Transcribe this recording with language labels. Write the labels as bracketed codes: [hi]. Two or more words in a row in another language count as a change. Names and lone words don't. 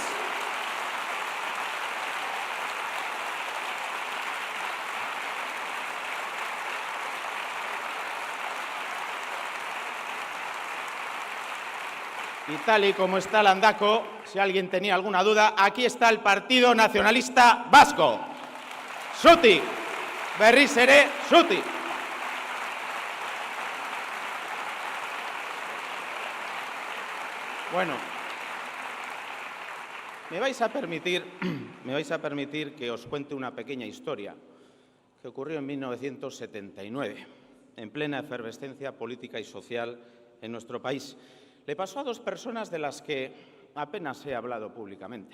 [es] Y tal y como está Landaco, si alguien tenía alguna duda, aquí está el Partido Nacionalista Vasco. [eu] Zutik, berriz ere, zutik. [es] Bueno, me vais a permitir que os cuente una pequeña historia que ocurrió en 1979, en plena efervescencia política y social en nuestro país. Le pasó a dos personas de las que apenas he hablado públicamente.